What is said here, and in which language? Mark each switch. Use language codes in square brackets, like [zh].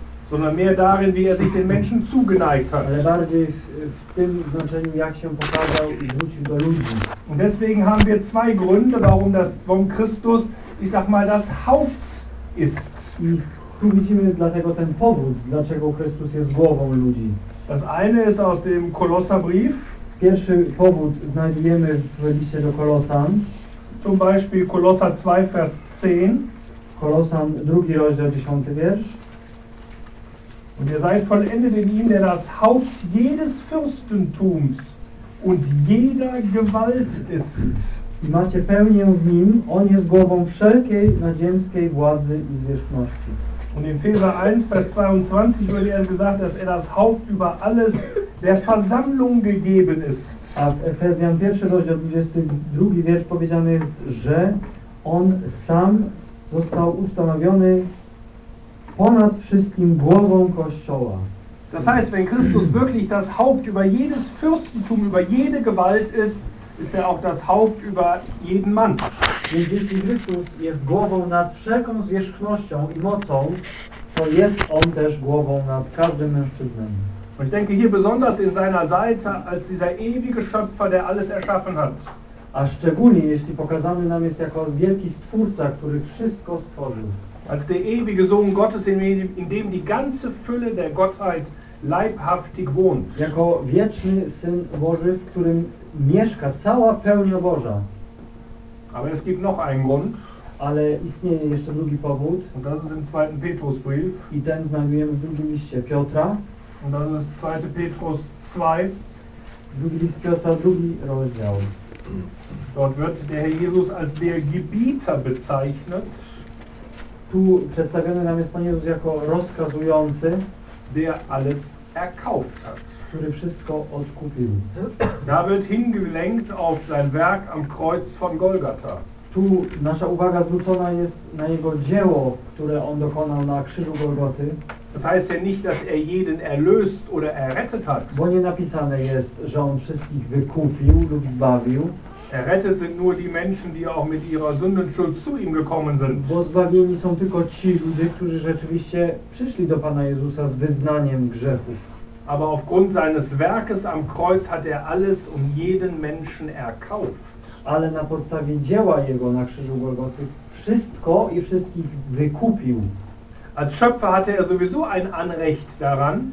[de] Sondern mehr darin, wie er sich den Menschen zugeneigt hat. [pl] Ale bardziej w tym znaczeniu, jak się pokazał i wrócił do ludzi. [de] Und deswegen haben wir zwei Gründe, warum das von Christus, ich sag mal, das Haupt ist. [pl] I tu widzimy dlatego ten powód, dlaczego Chrystus jest głową ludzi. [de] Das eine ist aus dem Kolosserbrief. [pl] Pierwszy powód znajdujemy w liście do Kolosan. [de] Zum Beispiel Kolosser 2, Vers 10. [pl] Kolosan, drugi rozdział, 10 wiersz. [de] Und ihr seid vollendet in ihm, der das Haupt jedes Fürstentums und jeder Gewalt ist. [pl] I macie pełnię w nim, on jest głową wszelkiej nadziemskiej władzy i zwierzchności. [de] Und in Epheser 1, Vers 22 wird er gesagt, dass er das Haupt über alles der Versammlung gegeben ist. [pl] A w Efezjan 1, rozdział 22 wiersz powiedziane jest, że on sam został ustanowiony ponad wszystkim głową Kościoła. [de] Das heißt, wenn Christus wirklich das Haupt über jedes Fürstentum, über jede Gewalt ist, ist er auch das Haupt über jeden Mann. [pl] Więc jeśli Chrystus jest głową nad wszelką zwierzchnością i mocą, to jest on też głową nad każdym mężczyznem. [de] Und ich denke hier besonders in seiner Seite als dieser ewige Schöpfer, der alles erschaffen hat. [pl] A szczególnie jeśli pokazany nam jest jako wielki Stwórca, który wszystko stworzył. [de] Als der ewige Sohn Gottes, in dem die ganze Fülle der Gottheit leibhaftig wohnt. [pl] Jako wieczny Syn Boży, w którym mieszka cała pełnia Boża. [de] Aber es gibt noch einen Grund. [pl] Ale istnieje jeszcze drugi powód. [de] Und das ist im zweiten Petrusbrief. [pl] I ten znajdujemy w drugim liście Piotra. [de] Und das ist 2. Petrus 2. [pl] Drugi list Piotra, drugi rozdział. [de] Dort wird der Herr Jesus als der Gebieter bezeichnet. [pl] Tu przedstawiony nam jest Pan Jezus jako rozkazujący, [de] der alles erkauft hat. [pl] Który wszystko odkupił. [de] Da wird hingelenkt auf sein Werk am Kreuz von Golgatha. [pl] Tu nasza uwaga zwrócona jest na jego dzieło, które on dokonał na krzyżu Golgoty. [de] Das heißt ja nicht, dass er jeden erlöst oder errettet hat. [pl] Bo nie napisane jest, że on wszystkich wykupił lub zbawił. [de] Errettet sind nur die Menschen, die auch mit ihrer Sündenschuld zu ihm gekommen sind. [pl] Bo zbawieni są tylko ci ludzie, którzy rzeczywiście przyszli do Pana Jezusa z wyznaniem grzechów. [de] Aber aufgrund seines Werkes am Kreuz hat er alles und jeden Menschen erkauft. [pl] Ale na podstawie dzieła jego na krzyżu Golgoty wszystko i wszystkich wykupił. [de] Als Schöpfer hatte er sowieso ein Anrecht daran.